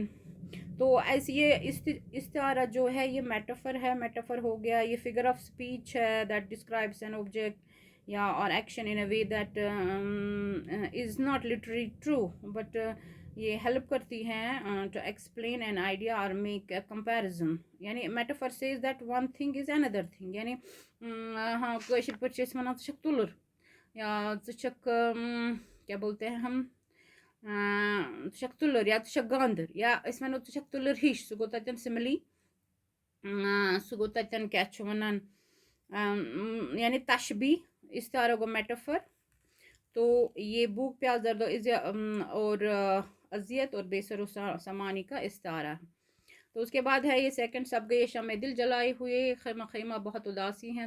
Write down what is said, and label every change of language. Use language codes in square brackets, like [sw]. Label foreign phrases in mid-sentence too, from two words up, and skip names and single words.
[ur] تو ایسے یہ استعارہ جو ہے یہ میٹافر ہے، میٹافر ہو گیا، یہ [en] figure of speech [ur] ہے [en] that describes an object [ur] یا [en] or action in a way that is not literally true but [ur] یہ ہیلپ کرتی ہیں [en] to explain an idea or make a comparison, [ks] یعنی [en] metaphor says that one thing is another thing, [ks] یعنی ہاں کٲشِر پٲٹھۍ چھِ أسۍ وَنان ژٕ چھَکھ تُلُر یا ژٕ چھَکھ [ur] کیا بولتے ہیں ہم [ks] ژٕ چھَکھ تُلُر یا ژٕ چھَکھ گاندر، یا أسۍ وَنو ژٕ چھَکھ تُلُر ہِش، سُہ گوٚو تَتٮ۪ن سِملی، سُہ گوٚو تَتٮ۪ن کیٛاہ چھُ وَنان [ur] یعنی تشبیح، استعارہ [ks] گو میٹافر۔ [ur] تو یہ بھوک پیاس درد اور اذیت اور بے سر و سامانی کا استعارہ ہے۔ تو اس کے بعد ہے یہ سیکنڈ سب گئے شمع دل جلائے ہوئے، خیمہ خیمہ بہت اداسی ہیں۔